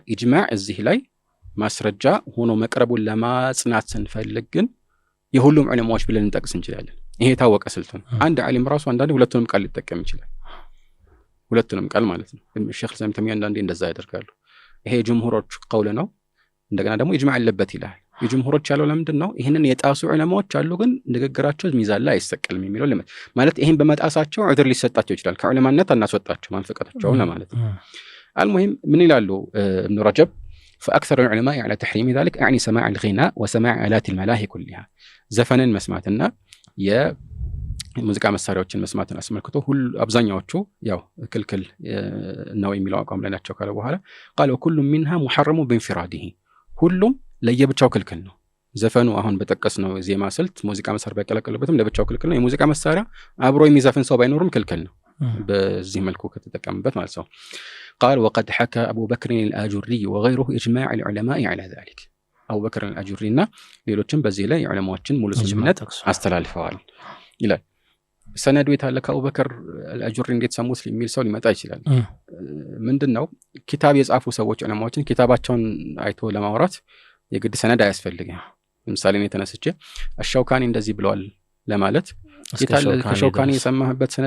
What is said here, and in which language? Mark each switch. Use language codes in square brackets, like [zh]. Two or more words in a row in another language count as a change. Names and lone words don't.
[am] ኢጅማዕ እዚህ ላይ ማስረጃ ሆኖ መቅረቡን ለማጽናት ስንፈልግ ግን የሁሉም ዑለማዎች ብለን እንጠቅስ እንችላለን። ይሄ የታወቀ ስልት ነው። አንድ ዓሊም ራሱ አንዳንዴ ሁለቱንም ቃል ሊጠቀም ይችላል። ሁለቱንም ቃል ማለት ነው። ሼክ ኢስላም ተሚያ አንዳንዴ እንደዛ ያደርጋሉ። ይሄ ጅምሁሮች ቀውል ነው። እንደገና ደግሞ ኢጅማዕ አለበት ይላል። የጅምሁሮች ያለው ለምንድን ነው? ይህንን የጣሱ ዑለማዎች አሉ ግን ንግግራቸው ሚዛን ላይ አይሰቀልም የሚለው ማለት ይሄን በመጣሳቸው ዑድር ሊሰጣቸው ይችላል። ከዑለማነት አናስወጣቸው ማንፈቀታቸው ለማለት ነው። አልሙሂም ምን ይላሉ [ar] ابن رجب فأكثر العلماء على تحريم ذلك يعني سماع الغناء وسماع آلات الملاهي كلها [am] ዘፈንን መስማትና የሙዚቃ መሳሪያዎችን መስማትን አስመልክቶ ሁሉ አብዛኛዎቹ ያው ክልክል ነው የሚለው አቋም ላይ ናቸው ካለ በኋላ [ar] قال وكل منها محرم بانفراده [am] ሁሉም ለየብቻው ክልክል ነው። ዘፈኑ አሁን በጠቀስነው ዜማ ስልት ሙዚቃ መሳሪያ ባይቀላቀልበትም ለብቻው ክልክል ነው። የሙዚቃ መሳሪያ አብሮ የሚዘፍን ሰው ባይኖርም ክልክል ነው በዚህ መልኩ ከተጠቀመበት ማለት ነው። [ar] قال وقد حكى أبو بكر الآجري [am] وغيره إجماع العلماء على ذلك أبو بكر الآجري نا ሌሎችም በዚህ ላይ ዑለማዎችን ሙሉ ስምምነት አስተላልፈዋል ይላል። ሰነዱ የታለከ አቡ በክር አልአጁሪ እንዴት ሰሙት የሚል ሰው ሊመጣ ይችላል። ምንድነው ኪታብ የጻፉ ሰዎች ዑለማዎችን ኪታባቸውን አይቶ ለማውራት የግድ ሰነድ አያስፈልግም። ለምሳሌ እኔ ተነስቼ አሻውካኒ እንደዚህ ብለዋል ለማለት ከሻውካኒ የሰማህበት ሰነድ